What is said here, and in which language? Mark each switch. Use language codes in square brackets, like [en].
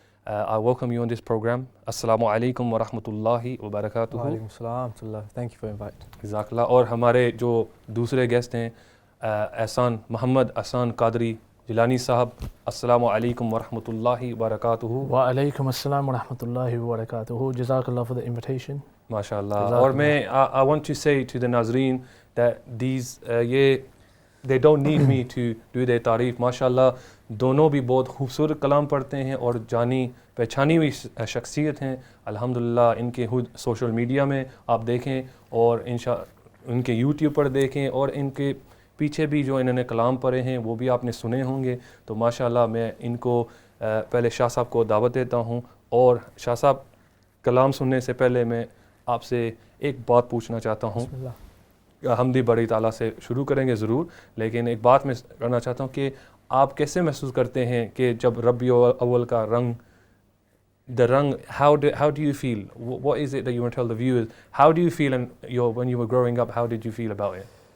[en] I welcome you on this program. السلام علیکم ورحمۃ اللہ وبرکاتہ. [ur] وعلیکم السلام ورحمۃ اللہ. [en] Thank you for inviting. [ur] جزاک اللہ. اور ہمارے جو دوسرے گیسٹ ہیں احسان محمد احسان قادری جیلانی صاحب، السلام علیکم ورحمۃ اللہ وبرکاتہ. وعلیکم السلام ورحمۃ اللہ وبرکاتہ. [en] جزاک اللہ for the invitation. [ur] ماشاء اللہ. اور میں [en] I want to say to the ناظرین that these they don't need me to do their تعریف. [ur] ماشاء اللہ دونوں بھی بہت خوبصورت کلام پڑھتے ہیں اور جانی پہچانی ہوئی شخصیت ہیں الحمدللہ. ان کے خود سوشل میڈیا میں آپ دیکھیں اور ان کے یوٹیوب پر دیکھیں، اور ان کے پیچھے بھی جو انہوں نے کلام پڑھے ہیں وہ بھی آپ نے سنے ہوں گے. تو ماشاءاللہ میں ان کو پہلے شاہ صاحب کو دعوت دیتا ہوں. اور شاہ صاحب کلام سننے سے پہلے میں آپ سے ایک بات پوچھنا چاہتا ہوں. بسم اللہ. حمدی بڑی تعالیٰ سے شروع کریں گے ضرور، لیکن ایک بات میں کرنا چاہتا ہوں کہ آپ کیسے محسوس کرتے ہیں کہ جب ربیع اول کا رنگ [en] how do you feel, what is it that you want to tell the viewers, how do you feel when you were growing up, how did you feel about it?